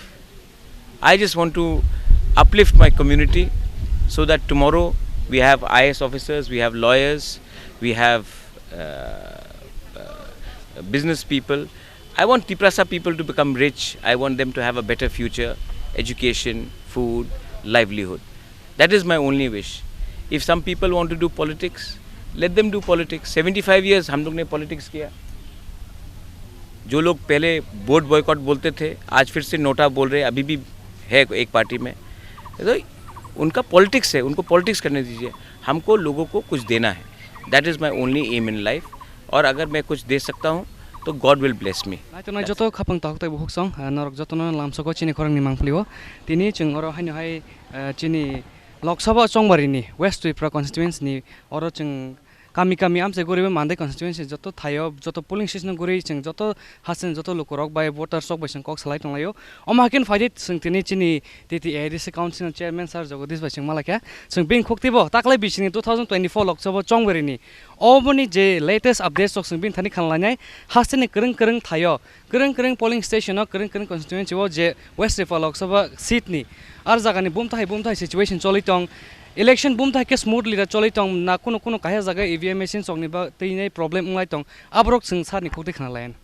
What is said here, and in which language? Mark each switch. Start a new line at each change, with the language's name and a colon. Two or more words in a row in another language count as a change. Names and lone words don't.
English: I just want to uplift my community so that tomorrow we have IAS officers, we have lawyers, we have business people. I want Tiprasa people to become rich. I want them to have a better future, education, food, livelihood. That is my only wish. If some people want to do politics, let them do politics.
Hindi: 75 years हम लोग ने politics किया। जो लोग पहले वोट बॉयकॉट बोलते थे, आज फिर से नोटा बोल रहे, अभी भी है एक पार्टी में, तो उनका पॉलिटिक्स है, उनको पॉलिटिक्स करने दीजिए। हमको लोगों को कुछ देना है।
English: That is my only aim in life.
Hindi: और अगर मैं कुछ दे सकता हूँ तो
English: God will bless me.
Kok Borok: नाइटोनाइ जतो खापंग ताकतै बुहुक सं नरक जतनो लामसको चिनि खरंग नि मांगफ्लिओ तिनि जों अर हानि हाय चिनि लोकसभा चंगबारिनि वेस्ट त्रिपुरा कन्स्टिट्युएन्सनि अर जों kami kami amse goribe mandai constituency joto thayo joto polling station gori sing joto hasen joto lokorok bai voter sok bai sing kok salai tonglayo omakin faidit sing tini chini titi ADC council chairman sir Jagadish bai sing malaka sing bing khoktibo taklai bisini 2024 lok sabha chongberini oboni je
English: latest updates
Kok Borok: sok sing bing thani khanlanai hasen kereng kereng thayo kereng polling station kereng constituency wo je west river lok sabha seat ni ar jagani bumthai situation choli tong election bumthai ke smoothly ra choli tong na kuno kahya jaga
English: EVM machine
Kok Borok: song ni ba teinai problem ngai tong abrok sing sar ni khokti khana lain